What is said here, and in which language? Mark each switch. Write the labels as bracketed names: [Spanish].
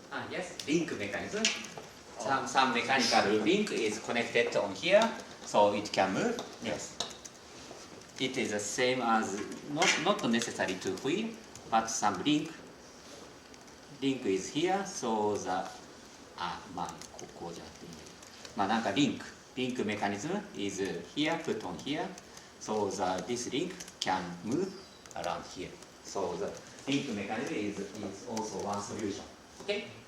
[English] yes, link mechanism. Some mechanical link is connected on here, so it can move. Yes. It is the same as not necessary to wheel, but some link. Link is here, so the [Japanese] まあこうじゃなくていい。 [English] まあなんかlink mechanism is here, put on here, so this link can move around here. So the link mechanism is also one solution. Okay.